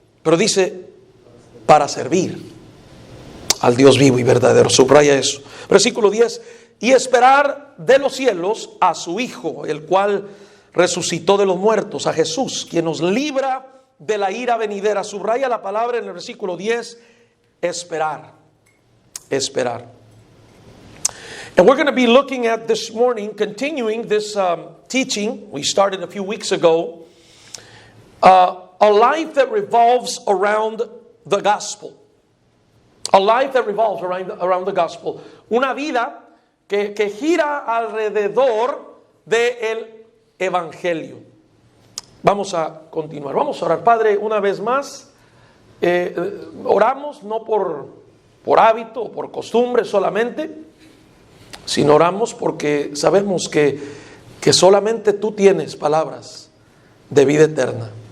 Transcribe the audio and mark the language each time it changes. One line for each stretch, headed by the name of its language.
Spanish: pero dice para servir al Dios vivo y verdadero. Subraya eso. Versículo 10. Y esperar de los cielos a su Hijo, el cual resucitó de los muertos, a Jesús, quien nos libra de la ira venidera. Subraya la palabra en el versículo 10, esperar. Esperar.
English: And we're going to be looking at this morning, continuing this teaching we started a few weeks ago, a life that revolves around the gospel. A life that revolves around the gospel.
Spanish: Una vida que gira alrededor del evangelio. Vamos a continuar. Vamos a orar. Padre, una vez más, oramos no por hábito o por costumbre solamente, sino oramos porque sabemos que solamente tú tienes palabras de vida eterna.